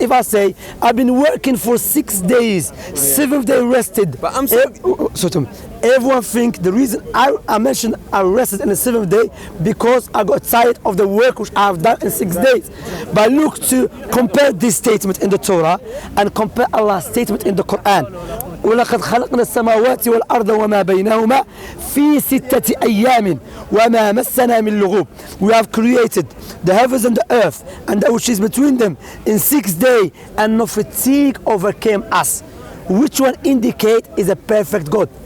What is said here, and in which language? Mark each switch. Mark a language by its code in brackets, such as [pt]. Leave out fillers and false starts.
[en] If I say I've been working for 6 days, 7th day rested. But I'm saying, so to me, everyone think the reason I mentioned I rested in the 7th day because I got tired of the work which I have done in 6 days. But look to compare this statement in the Torah and compare Allah's statement in the Quran. [ar] ولقد خلقنا السماوات والأرض وما بينهما في 6 أيام وما مسنا من لغوب. [en] We have created the heavens and the earth and that which is between them in 6 days, and no fatigue overcame us. Which one indicate is a perfect God?